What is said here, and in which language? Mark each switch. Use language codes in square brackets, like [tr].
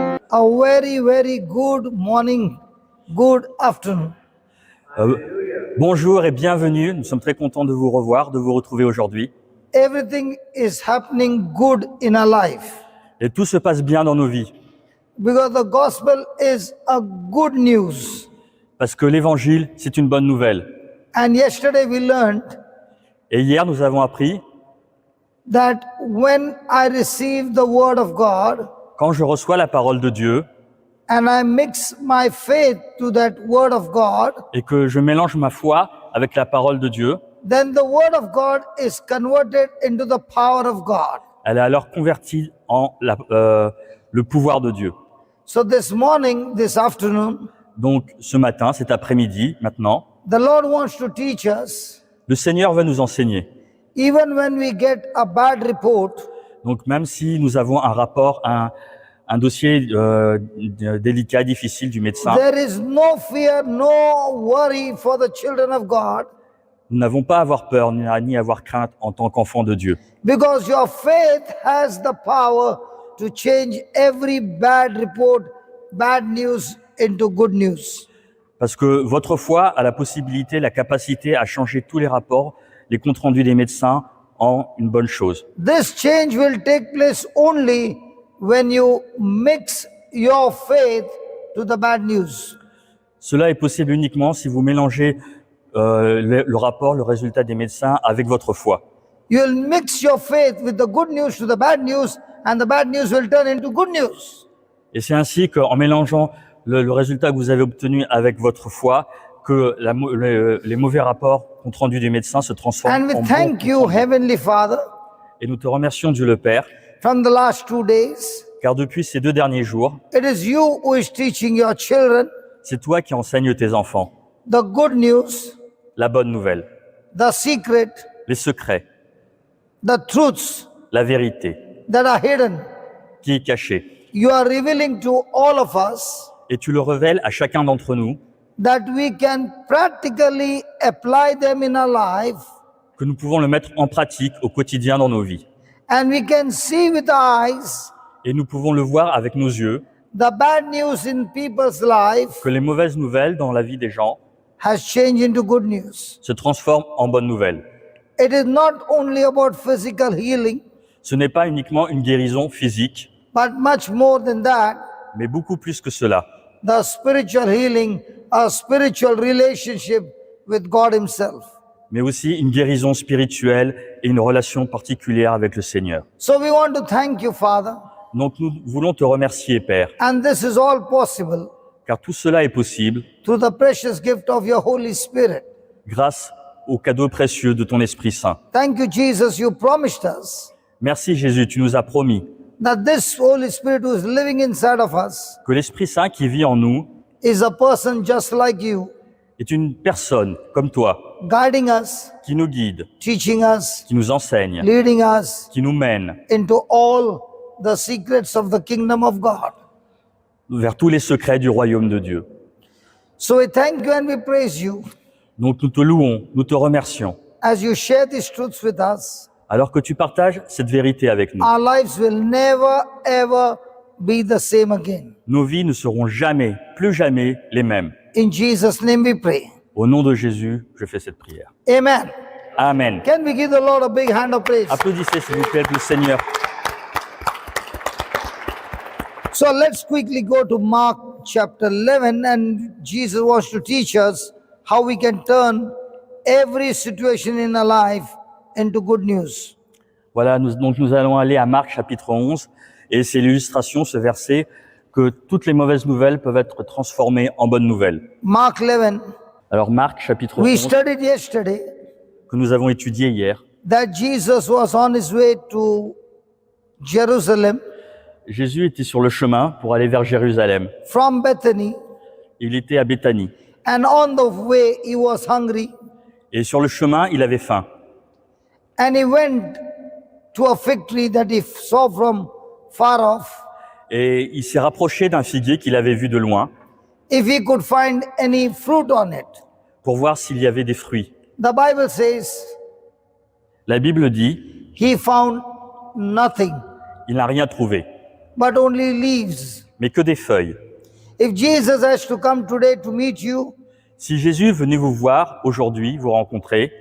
[en] a very, very good morning, good afternoon. [fr] Bonjour et bienvenue. Nous sommes très contents de vous revoir, de vous retrouver aujourd'hui. [en] Everything is happening good in our life [fr] Et tout se passe bien dans nos vies. [en] because the gospel is a good news. [fr] Parce que l'évangile, c'est une bonne nouvelle. [en] And yesterday we learned [fr] Et hier, nous avons appris, [en] that when I receive the word of God [fr] quand je reçois la parole de Dieu [en] and I mix my faith to that word of God, [fr] et que je mélange ma foi avec la parole de Dieu, [en] then the word of God is converted into the power of God. [fr] elle est alors convertie en le pouvoir de Dieu. [en] So this morning, this afternoon, [fr] Donc, ce matin, cet après-midi, maintenant, [en] the Lord wants to teach us, [fr] le Seigneur veut nous enseigner. [en] even when we get a bad report, [fr] Donc, même si nous avons un rapport, un dossier délicat, difficile du médecin, [en] there is no fear, no worry for the children of God, [fr] nous n'avons pas à avoir peur ni à avoir crainte en tant qu'enfants de Dieu. [en] because your faith has the power to change every bad report, bad news into good news. [fr] Parce que votre foi a la possibilité, la capacité à changer tous les rapports, les comptes rendus des médecins en une bonne chose. [en] This change will take place only when you mix your faith to the bad news. [fr] Cela est possible uniquement si vous mélangez le rapport, le résultat des médecins avec votre foi. [en] You will mix your faith with the good news to the bad news, and the bad news will turn into good news. [fr] Et c'est ainsi qu'en mélangeant le résultat que vous avez obtenu avec votre foi, que les mauvais rapports compte rendus des médecins se transforment [en] And we [fr] en bons [en] thank [fr] comptes [en] you, [fr] rendus. [en] Heavenly Father, [fr] Et nous te remercions, Dieu le Père, [en] from the last 2 days. [fr] car depuis ces 2 derniers jours, [en] It is you who is teaching your children [fr] c'est toi qui enseignes tes enfants [en] the good news, [fr] la bonne nouvelle, [en] the secret, [fr] les secrets, [en] the truths [fr] la vérité [en] that are hidden. [fr] qui est cachée. [en] You are revealing to all of us [fr] Et tu le révèles à chacun d'entre nous, [en] that we can practically apply them in our life, [fr] que nous pouvons le mettre en pratique au quotidien dans nos vies. [en] and we can see with our eyes [fr] Et nous pouvons le voir avec nos yeux, [en] the bad news in people's life [fr] que les mauvaises nouvelles dans la vie des gens [en] has changed into good news. [fr] se transforment en bonnes nouvelles. [en] It is not only about physical healing, [fr] Ce n'est pas uniquement une guérison physique, [en] but much more than that, [fr] mais beaucoup plus que cela. [en] the spiritual healing, a spiritual relationship with God Himself. [fr] Mais aussi une guérison spirituelle et une relation particulière avec le Seigneur. [en] So we want to thank you, Father, [fr] Donc nous voulons te remercier, Père, [en] and this is all possible [fr] car tout cela est possible [en] through the precious gift of your Holy Spirit. [fr] grâce au cadeau précieux de ton Esprit Saint. [en] Thank you, Jesus. You promised us [fr] Merci Jésus, tu nous as promis [en] that this Holy Spirit who is living inside of us [fr] que l'Esprit Saint qui vit en nous [en] is a person just like you, [fr] est une personne comme toi, [en] guiding us, [fr] qui nous guide, [en] teaching us, [fr] qui nous enseigne, [en] leading us [fr] qui nous mène [en] into all the secrets of the kingdom of God. [fr] vers tous les secrets du royaume de Dieu. [en] So we thank you and we praise you [fr] Donc nous te louons, nous te remercions, [en] as you share these truths with us. [fr] alors que tu partages cette vérité avec nous. [en] Our lives will never ever be the same again. [fr] Nos vies ne seront jamais, plus jamais les mêmes. [en] In Jesus' name we pray. [fr] Au nom de Jésus, je fais cette prière. [en] Amen. [fr] Amen. [en] Can we give the Lord a big hand of praise? [fr] Applaudissez s'il vous plaît le Seigneur. [en] So let's quickly go to Mark chapter 11, and Jesus wants to teach us how we can turn every situation in our life into good news. [fr] Voilà, donc nous allons aller à Marc chapitre 11, et c'est l'illustration, ce verset, que toutes les mauvaises nouvelles peuvent être transformées en bonnes nouvelles. [en] Mark 11, [fr] Alors Marc chapitre [en] we [fr] 11, [en] studied yesterday [fr] que nous avons étudié hier, [en] that Jesus was on his way to Jerusalem [fr] Jésus était sur le chemin pour aller vers Jérusalem. [en] from Bethany, [fr] Il était à Béthanie. [en] and on the way he was hungry, [fr] Et sur le chemin, il avait faim. [en] and he went to a fig tree that he saw from far off, [fr] Et il s'est rapproché d'un figuier qu'il avait vu de loin [en] if he could find any fruit on it. [fr] pour voir s'il y avait des fruits. [en] The Bible says [fr] La Bible dit, [en] he found nothing [fr] il n'a rien trouvé, [en] but only leaves. [fr] mais que des feuilles. [en] If Jesus has to come today to meet you, [fr] Si Jésus venait vous voir aujourd'hui, vous rencontrer,